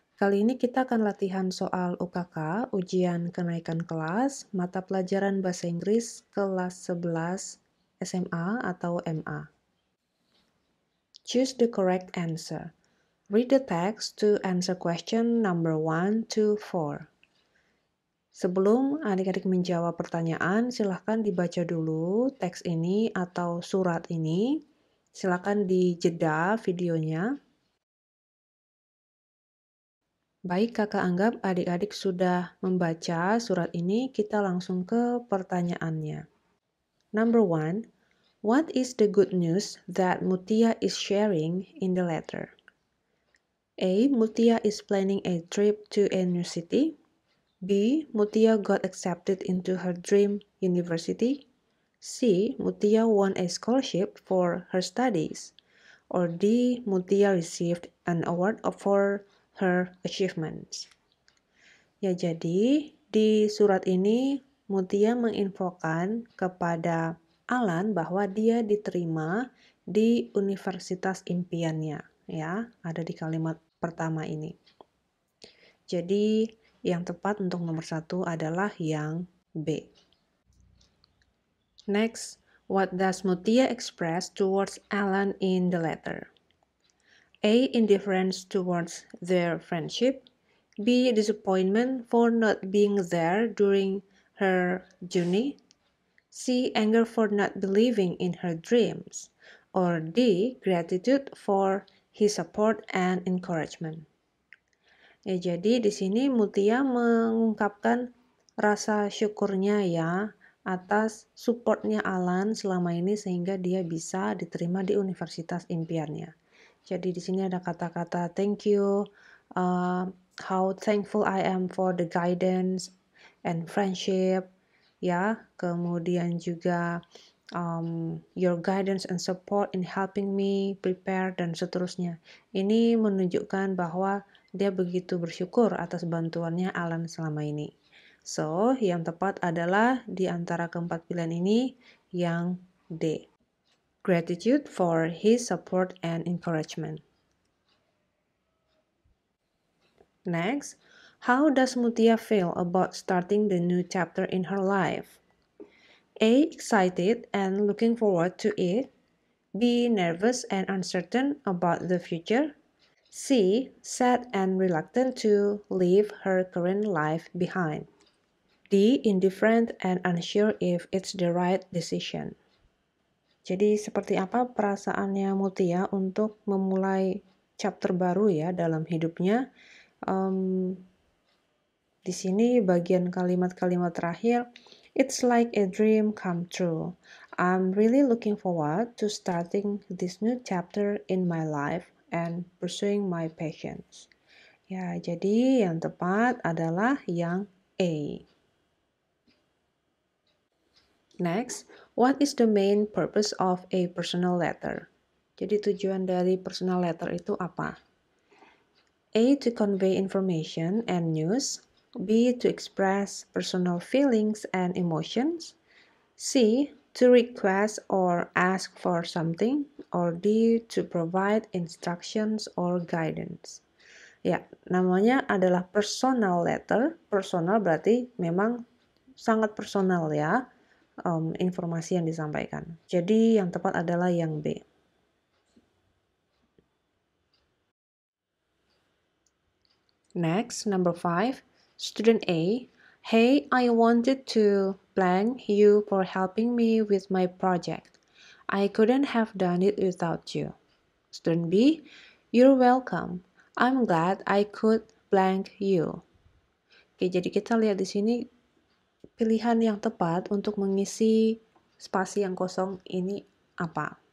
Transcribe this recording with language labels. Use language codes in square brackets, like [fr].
[id] Kali ini kita akan latihan soal UKK, ujian kenaikan kelas, mata pelajaran bahasa Inggris kelas 11 SMA atau MA. [en] Choose the correct answer. Read the text to answer question number 1 to 4. [id] Sebelum adik-adik menjawab pertanyaan, silahkan dibaca dulu teks ini atau surat ini. Silahkan dijeda videonya. Baik, kakak anggap adik-adik sudah membaca surat ini, kita langsung ke pertanyaannya. [en] Number 1, what is the good news that Mutia is sharing in the letter? A. Mutia is planning a trip to a new city. B. Mutia got accepted into her dream university. C. Mutia won a scholarship for her studies. Or D. Mutia received an award for her achievements. [id] Ya, jadi di surat ini Mutia menginfokan kepada Alan bahwa dia diterima di universitas impiannya, ya, ada di kalimat pertama ini. Jadi yang tepat untuk nomor 1 adalah yang B. [en] Next, what does Mutia express towards Alan in the letter? A. Indifference towards their friendship. B. Disappointment for not being there during her journey. C. Anger for not believing in her dreams. Or D. Gratitude for his support and encouragement. [id] Ya, jadi di sini Mutia mengungkapkan rasa syukurnya ya atas supportnya Alan selama ini sehingga dia bisa diterima di universitas impiannya. Jadi di sini ada kata-kata [en] thank you, how thankful I am for the guidance and friendship, [id] ya. Kemudian juga [en] your guidance and support in helping me prepare [id] dan seterusnya. Ini menunjukkan bahwa dia begitu bersyukur atas bantuannya Alan selama ini. So, yang tepat adalah di antara keempat pilihan ini yang D. [en] Gratitude for his support and encouragement. Next, how does Mutia feel about starting the new chapter in her life? A. Excited and looking forward to it. B. Nervous and uncertain about the future. C. Sad and reluctant to leave her current life behind. D. Indifferent and unsure if it's the right decision. [id] Jadi seperti apa perasaannya Mutia untuk memulai chapter baru ya dalam hidupnya? Di sini bagian kalimat-kalimat terakhir, [en] it's like a dream come true. I'm really looking forward to starting this new chapter in my life and pursuing my passions. [id] Ya, jadi yang tepat adalah yang A. [en] Next, what is the main purpose of a personal letter? [id] Jadi tujuan dari personal letter itu apa? [en] A. To convey information and news. B. To express personal feelings and emotions. C. To request or ask for something. Or D. To provide instructions or guidance. [id] Ya, namanya adalah personal letter. Personal berarti memang sangat personal ya. Informasi yang disampaikan. Jadi yang tepat adalah yang B. [en] Next, number 5, student A. Hey, I wanted to thank you for helping me with my project. I couldn't have done it without you. Student B. You're welcome. I'm glad I could blank you. [id] Oke, jadi kita lihat di sini pilihan yang tepat untuk mengisi spasi yang kosong ini apa?